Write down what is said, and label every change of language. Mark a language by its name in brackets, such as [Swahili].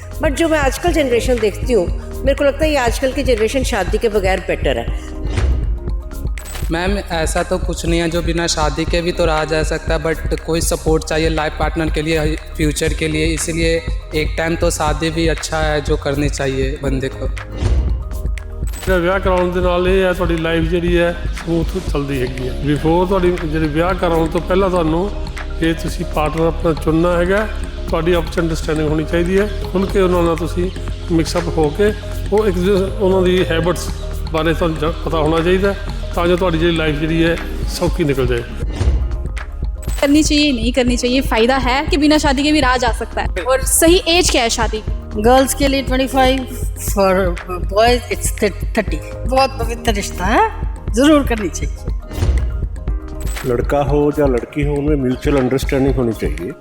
[Hindi] But जो मैं आजकल जनरेशन देखती हूँ, मेरे को लगता है ये आजकल की जनरेशन शादी के बगैर बेटर है। मैम ऐसा तो कुछ नहीं है, जो बिना शादी के भी तो रहा जा सकता है, बट कोई सपोर्ट चाहिए लाइफ पार्टनर के लिए, फ्यूचर के लिए। इसीलिए एक टाइम तो शादी भी अच्छा है जो करनी चाहिए बंदे को। [Punjabi] ਵਿਆਹ ਕਰਾਉਣ ਦੇ ਨਾਲ ਇਹ ਹੈ ਤੁਹਾਡੀ ਲਾਈਫ ਜਿਹੜੀ ਹੈ ਸਮੂਥ ਚੱਲਦੀ ਹੈਗੀ ਹੈ। ਬਿਫੋਰ ਤੁਹਾਡੀ ਜਿਹੜੀ ਵਿਆਹ ਕਰਾਉਣ ਤੋਂ ਪਹਿਲਾਂ ਤੁਹਾਨੂੰ ਇਹ ਤੁਸੀਂ ਪਾਰਟਨਰ ਆਪਣਾ ਚੁਣਨਾ ਹੈਗਾ। ਤੁਹਾਡੀ ਆਪਸ ਅੰਡਰਸਟੈਂਡਿੰਗ ਹੋਣੀ ਚਾਹੀਦੀ ਹੈ। ਖੁੱਲ੍ਹ ਕੇ ਉਹਨਾਂ ਨਾਲ ਤੁਸੀਂ ਮਿਕਸਅਪ ਹੋ ਕੇ ਉਹ ਇੱਕ ਉਹਨਾਂ ਦੀ ਹੈਬਿਟਸ ਬਾਰੇ ਤੁਹਾਨੂੰ ਪਤਾ ਹੋਣਾ ਚਾਹੀਦਾ, ਤਾਂ ਜੋ ਤੁਹਾਡੀ ਜਿਹੜੀ ਲਾਈਫ ਜਿਹੜੀ ਹੈ ਸੌਖੀ ਨਿਕਲ ਜਾਏ। [Hindi] करनी चाहिए नहीं करनी चाहिए, फ़ायदा है कि बिना शादी के भी रहा जा सकता है, और सही एज क्या है शादी की? गर्ल्स के लिए 25, [English] For boys it's 30। [Hindi] बहुत पवित्र रिश्ता है, ज़रूर करनी चाहिए। लड़का हो या लड़की हो, उनमें म्यूचुअल अंडरस्टैंडिंग होनी चाहिए।